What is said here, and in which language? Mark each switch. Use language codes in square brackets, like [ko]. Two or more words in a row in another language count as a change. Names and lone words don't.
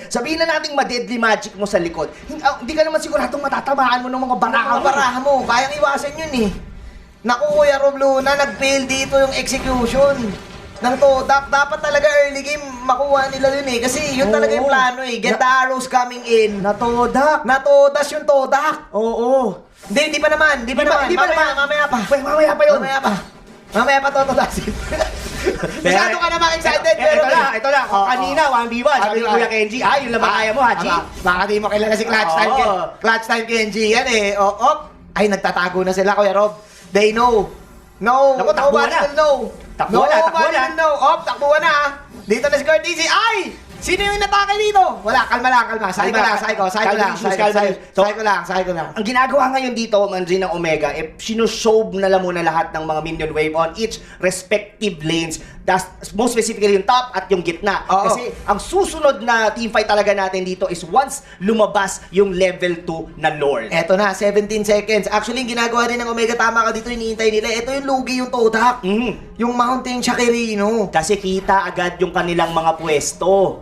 [tl] Sabihin na nating ma-deadly magic mo sa likod. Hindi ka naman siguradong matatamaan mo ng mga Baraha mo. Kayang iwasan yun eh. Naku, Kuya Rob Luna, nag-fail dito yung execution ng Todak. Dapat talaga early game makuha nila yun eh. Kasi yun talaga yung plano eh. [en] Get the arrows coming in. [tl] Natodak. Natodas yung Todak. Oo. Hindi pa naman. Mamaya pa. Mamaya pa yun. Mamaya pa totodasin. Masyado ka naman excited. Pero Ito na. Kanina, 1v1. Sabi ni Kuya Kenji, yun lang ba kaya mo, Haji? Baka di mo kilala si Clutch Time. Clutch Time Kenji yan eh. Ay, nagtatago na sila, Kuya Rob. [en] They know. No, [tl] Naku, takbo [en] nobody [tl] na. [en] will know. [tl] Takbo na. [en] Nobody will know. [tl] Takbuhan na. Dito na si Kurt Easy. Ay! Sino yung inatake dito? Wala, kalma lang. Sabi ko lang. Ang ginagawa ngayon dito, Manjin, ng Omega, sinusob na lang muna lahat ng mga [en] minion wave on each respective lanes. Most specifically [tl] yung top at yung gitna. Oo. Kasi ang susunod na teamfight talaga natin dito is once lumabas yung level 2 na Lord. Eto na, 17 seconds. Actually, yung ginagawa din ng Omega, tama ka dito, iniintay nila. Ito yung lugi yung Todak. Yung Mountain Shakirino. Kasi kita agad yung kanilang mga pwesto.